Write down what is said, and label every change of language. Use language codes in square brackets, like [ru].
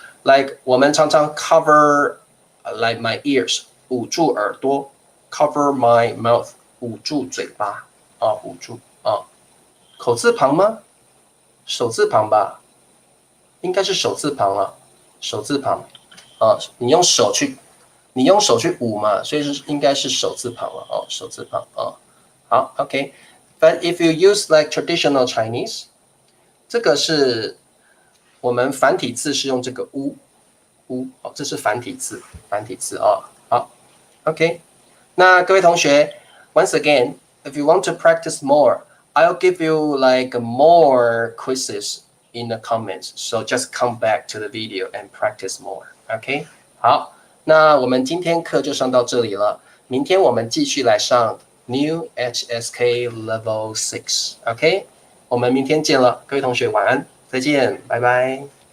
[zh] Like 我们常常 [en] cover like my ears， [zh] 捂住耳朵 ， [en] cover my mouth， [zh] 捂住嘴巴啊，捂住啊，口字旁吗？手字旁吧，应该是手字旁了，手字旁啊，你用手去捂嘛，所以应该是手字旁了哦，手字旁啊。 [en] 好 ，OK。But if you use like traditional Chinese， [zh] 这个是。我们繁体字是用这个乌哦，这是繁体字哦。好 ，OK。那各位同学 [en] ，once again, if you want to practice more, I'll give you like more quizzes in the comments. So just come back to the video and practice more. [zh] OK， 好，那我们今天课就上到这里了，明天我们继续来上 New HSK Level 6。OK， 我们明天见了，各位同学晚安。再见，拜拜。